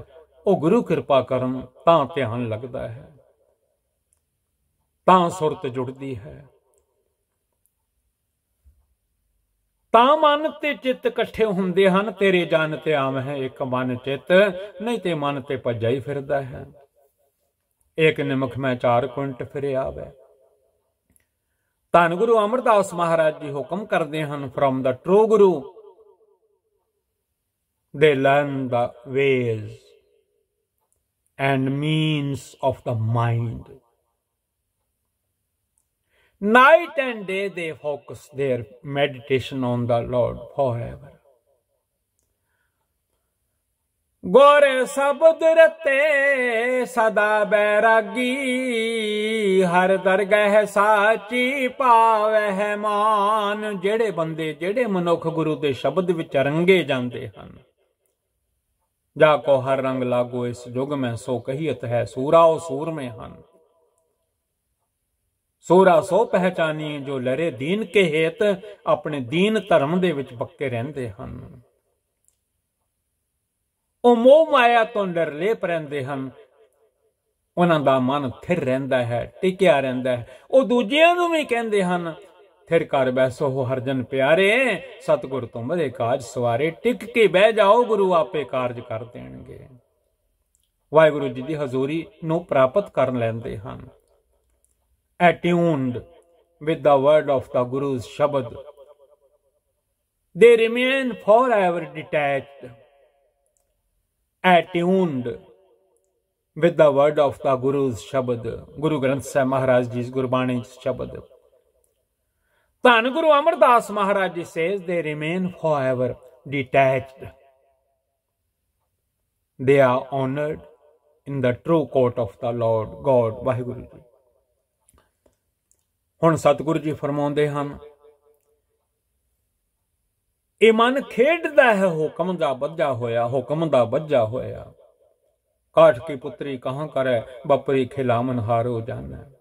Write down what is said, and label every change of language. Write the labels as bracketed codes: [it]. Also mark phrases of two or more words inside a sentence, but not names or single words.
[pa] ਉਹ ਗੁਰੂ ਕਿਰਪਾ ਕਰਨ ਤਾਂ ਧਿਆਨ ਲੱਗਦਾ ਹੈ, ਤਾਂ ਸੁਰਤ ਜੁੜਦੀ ਹੈ, ਤਾਂ ਮਨ ਤੇ ਚਿੱਤ ਇਕੱਠੇ ਹੁੰਦੇ ਹਨ। ਤੇਰੇ ਜਨ ਤੇ ਆਮ ਹੈ ਇੱਕ ਮਨ ਚਿੱਤ, ਨਹੀਂ ਤੇ ਮਨ ਤੇ ਭੱਜਾ ਹੀ ਫਿਰਦਾ ਹੈ। ਇੱਕ ਨਿਮਖ ਮੈਂ 4 ਕੁੰਟ ਫਿਰ ਆਵੇ। ਧੰਨ ਗੁਰੂ ਅਮਰਦਾਸ ਮਹਾਰਾਜ ਜੀ ਹੁਕਮ ਕਰਦੇ ਹਨ, [en] from the true guru they learn the ways and means of the mind. Night and day they focus their meditation on the Lord forever. [pa] ਗੁਰ ਸ਼ਬਦ ਰਤੇ ਸਦਾ ਬੈਰਾਗੀ, ਹਰ ਦਰਗਹ ਸਾਚੀ ਪਾਵੈ ਮਾਨ। ਜੇੜ੍ਹੇ ਬੰਦੇ ਜੇੜ੍ਹੇ ਮਨੁੱਖ ਗੁਰੂ ਦੇ ਸ਼ਬਦ ਵਿੱਚ ਰੰਗੇ ਜਾਂਦੇ ਹਨ, ਜਾਕੋ ਹਰ ਰੰਗ ਲਾਗੋ ਇਸ ਜੁਗ ਮੇਂ ਸੋ ਕਹੀਅਤ ਹੈ ਸੂਰਾ ਓ ਸੂਰ ਮੇਂ ਹਨ। ਸੂਰਾ ਸੋ ਪਹਿਚਾਨੀ ਜੋ ਲਰੇ ਦੀਨ ਕੇ ਹੇਤ, ਅਪਨੇ ਦੀਨ ਧਰਮ ਦੇ ਵਿੱਚ ਪੱਕੇ ਰਹਿੰਦੇ ਹਨ। ਉਹ ਮੋਹ ਮਾਇਆ ਤੋਂ ਨਿਰਲੇਪ ਰਹਿੰਦੇ ਹਨ, ਉਹਨਾਂ ਦਾ ਮਨ ਥਿਰ ਰਹਿੰਦਾ ਹੈ, ਟਿਕਿਆ ਰਹਿੰਦਾ ਹੈ। ਉਹ ਦੂਜਿਆਂ ਨੂੰ ਵੀ ਕਹਿੰਦੇ ਹਨ, ਥਿਰ ਕਰ ਬੈਸੋ ਹੋ ਹਰਜਨ ਪਿਆਰੇ, ਸਤਿਗੁਰ ਤੁਮਰੇ ਕਾਜ ਸਵਾਰੇ। ਟਿਕ ਕੇ ਬਹਿ ਜਾਓ, ਗੁਰੂ ਆਪੇ ਕਾਰਜ ਕਰ ਦੇਣਗੇ। ਵਾਹਿਗੁਰੂ ਜੀ ਦੀ ਹਜ਼ੂਰੀ ਨੂੰ ਪ੍ਰਾਪਤ ਕਰ ਲੈਂਦੇ ਹਨ। [en] attuned with the word of the Guru's Shabad, they remain forever detached. Attuned with the word of the Guru's Shabad, Guru Granth Sahib Maharaj Ji's Gurbani Shabad. Dhan Guru Amardas Maharaj Ji says they remain forever detached. They are honored in the true court of the Lord God, Vaheguru Ji. [pa] ਹੁਣ ਸਤਿਗੁਰੂ ਜੀ ਫਰਮਾਉਂਦੇ ਹਨ, ਇਹ ਮਨ ਖੇਡਦਾ ਹੈ ਹੁਕਮ ਦਾ ਬੱਝਾ ਹੋਇਆ, ਹੁਕਮ ਦਾ ਬੱਝਾ ਹੋਇਆ। ਕਾਠ ਕੀ ਪੁੱਤਰੀ ਕਹਾਂ ਕਰੇ, ਬਪਰੀ ਖਿਲਾਮਨ ਹਾਰੋ ਜਾਣਾ।